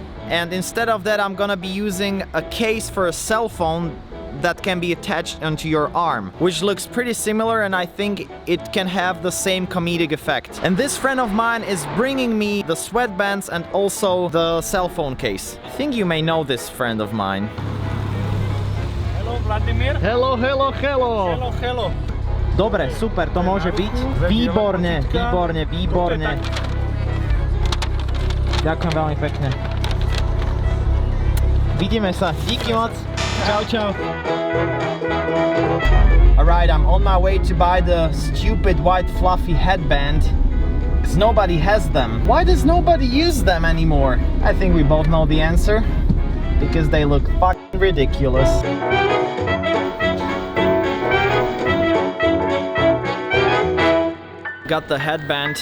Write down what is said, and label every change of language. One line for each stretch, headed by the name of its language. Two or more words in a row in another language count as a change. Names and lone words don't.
English: And instead of that, I'm gonna be using a case for a cell phone that can be attached onto your arm, which looks pretty similar, and I think it can have the same comedic effect. And this friend of mine is bringing me the sweatbands and also the cell phone case. I think you may know this friend of mine. Hello, Vladimir. Hello, hello, hello. Hello, hello.
Slovak: Dobre, super, to môže byť. Výborne, výborne, výborne. Ďakujem veľmi pekne. Vidíme sa.
Czech: Díky moc.
Slovak: Čau, čau.
English: Alright, I'm on my way to buy the stupid white fluffy headband. Because nobody has them. Why does nobody use them anymore? I think we both know the answer. Because they look fucking ridiculous. Got the headband.